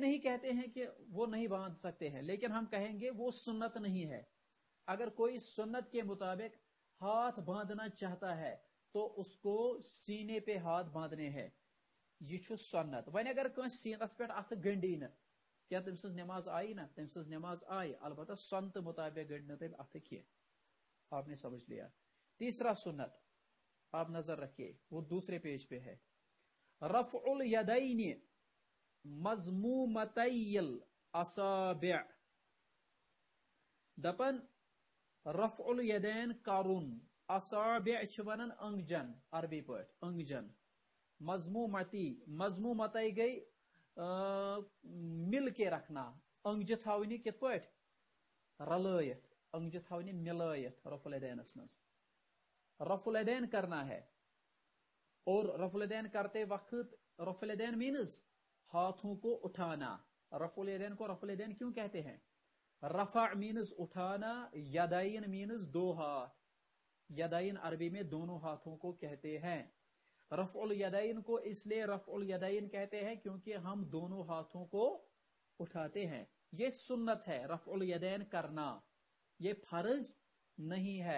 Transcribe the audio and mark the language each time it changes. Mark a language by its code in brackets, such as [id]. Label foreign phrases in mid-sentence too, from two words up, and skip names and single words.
[ur] نہیں کہتے ہیں کہ وہ نہیں باندھ سکتے ہیں لیکن ہم کہیں گے وہ سنت نہیں ہے اگر کوئی سنت کے مطابق ہاتھ باندھنا چاہتا ہے تو اس کو سینے پہ ہاتھ باندھنے ہیں یہ سنت [ks] ون اگر کنس سینس پہ اتھ گنڈی نا کیا تم سز نماز آئی نا تم سز نماز آئی البتہ سنت مطابق گنڈ تم اتھ [ur] کی آپ نے سمجھ لیا تیسرا سنت آپ نظر رکھیے وہ دوسرے پیج پہ ہے رفع الیدین [ar] مضمومتی الاصابع [ks] دپن رفع الیدین کرن اصابع چھ ونن انگجن عربی پٲٹھۍ انگجن مضمومتی گئی [ur] مل کے رکھنا [ks] انگجہ تھاونی کت پٲٹھۍ رلائت انگجہ تھاونی ملائت رفع الیدینس مز [ur] رفع الیدین کرنا ہے اور رفع الیدین کرتے وقت رفع الیدین مینز ہاتھوں کو اٹھانا رفع الیدین کو رفع الیدین کیوں کہتے ہیں رفع مینز اٹھانا یدین مینز دو ہاتھ یدین عربی میں دونوں ہاتھوں کو کہتے ہیں رفع الیدین کو اس لیے رفع الیدین کہتے ہیں کیونکہ ہم دونوں ہاتھوں کو اٹھاتے ہیں یہ سنت ہے رفع الیدین کرنا یہ فرض نہیں ہے.